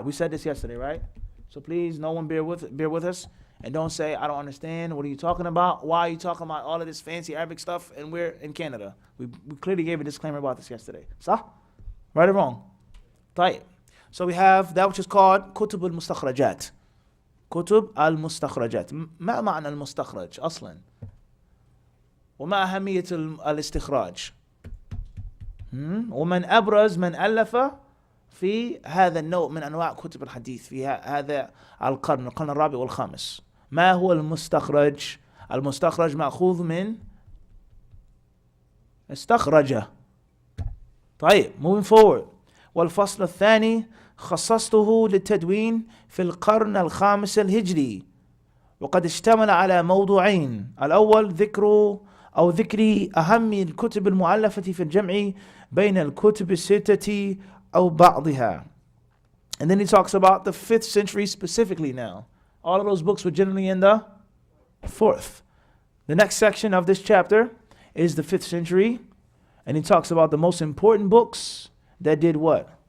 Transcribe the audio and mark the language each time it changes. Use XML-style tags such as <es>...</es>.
<en>We said this yesterday, right? So please, no one bear with us. And don't say, I don't understand. What are you talking about? Why are you talking about all of this fancy Arabic stuff? And we're in Canada. We clearly gave a disclaimer about this yesterday. Sah? Right or wrong? طيب. So we have that which is called</en> <ar>كتب المستخرجات. كتب المستخرجات. ما معنى المستخرج أصلا؟ وما أهمية الاستخراج؟ ومن أبرز من ألف في هذا النوع من أنواع كتب الحديث في هذا القرن الرابع والخامس. ما هو المستخرج؟ المستخرج مأخوذ من استخرج.</ar> <en>طيب, moving forward.</en> <ar>والفصل الثاني خصصته للتدوين في القرن الخامس الهجري، وقد اشتمل على موضوعين. الأول ذكر أهم الكتب المؤلفة في الجمع بين الكتب الستة أو بعضها.</ar> <en>And then he talks about the 5th century specifically now. All of those books were generally in the 4th. The next section of this chapter is the 5th century. And he talks about the most important books that did what?</en>